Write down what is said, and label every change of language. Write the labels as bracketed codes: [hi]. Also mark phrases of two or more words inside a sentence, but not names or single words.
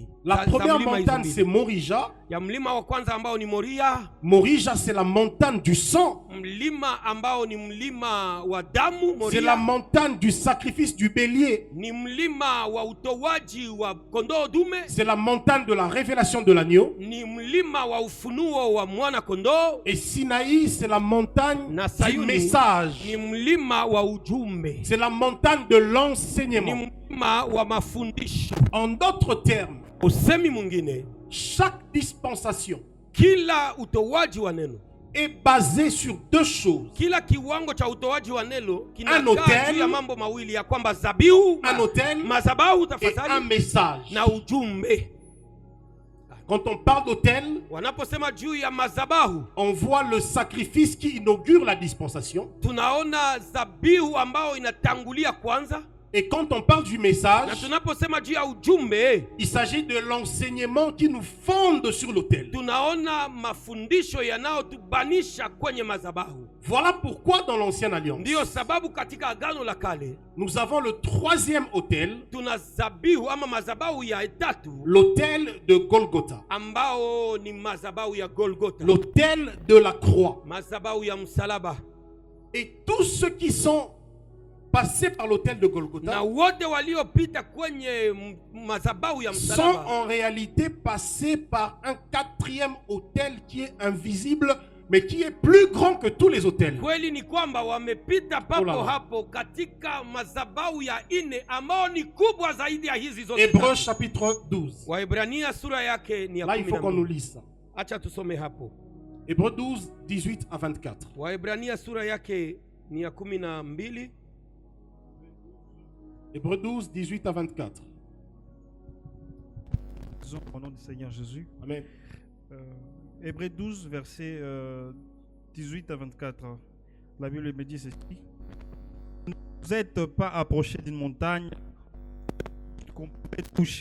[fr] La [sw] Za [fr] première [sw] mlima hizo [fr] montagne, [sw] mbili. [fr] c'est Morija. [sw] Ya mlima wa kwanza ambao ni Moria, [fr] Morija, c'est la montagne du sang. [sw] mlima ambao ni mlima wa damu. [fr] C'est la Moria montagne du sacrifice du bélier. [sw] ni mlima wa utowaji wa kondoo dume, [fr] C'est la montagne de la révélation de l'agneau. [sw] ni mlima wa ufunuo wa mwana kondoo, [fr] Et Sinaï, c'est la montagne [sw] na [fr] du Sayuni message. [sw] ni mlima wa ujumbe, [fr] C'est la montagne de [sw] ni [fr] l'enseignement. [sw] mlima wa mafundisho. [fr] En d'autres termes, [sw] Usemi mwingine, [fr] chaque dispensation [sw] Kila utoaji wa neno, est basé sur deux choses. kila kiwango cha utoaji wa neno [fr] Un [sw] kinakaa [fr] autel, [sw] juu ya mambo mawili, ya kwamba zabihu, [fr] Un autel [sw] madhabahu [fr] et un [sw] tafadhali, [fr] message. [sw] na ujumbe. [fr] Quand on parle d'autel, [sw] Wanaposema juu ya madhabahu, [fr] on voit le sacrifice qui inaugure la dispensation. [sw] tunaona zabihu ambao inatangulia kwanza, [fr] Et quand on parle du [sw] na [fr] message, [sw] tunaposema juu ya ujumbe, [fr] il s'agit de l'enseignement qui nous fonde sur l'autel. [sw] tunaona mafundisho yanayotubanisha kwenye madhabahu. [fr] Voilà pourquoi dans l'Ancienne Alliance, [sw] Ndiyo sababu katika agano la kale [fr] nous avons le troisième autel, [sw] tuna zabihu ama madhabahu ya tatu, [fr] l'autel de Golgotha, [sw] ambao ni madhabahu ya Golgotha, [fr] l'autel de la croix. [sw] madhabahu ya msalaba. [fr] Et tous ceux qui sont passés par l'autel de [sw] Na Golgotha wote waliopita kwenye madhabahu ya [fr] sont [sw] msalaba [fr] en réalité passés par un quatrième autel qui est invisible, mais qui est plus grand que tous les autels. [sw] kweli ni kwamba wamepita Oh papo [fr] la la. [sw] hapo katika madhabahu ya ine ambao ni kubwa zaidi ya hizi zote [fr] Hébreux [sw] tatu. [fr] chapitre 12. [sw] Waebrania sura yake ni ya [fr] Là, il faut qu'on nous 12. lise ça. [sw] Acha tusome hapo. [fr] Hébreux 12, 18 à 24. [sw] Waebrania sura yake ni ya 12. [fr] Hébreux 12, 18 à 24. Disons au nom du Seigneur Jésus. Amen. Hébreux 12, versets 18 à 24. La Bible me dit ceci. Vous n'êtes pas approché d'une montagne qu'on peut toucher.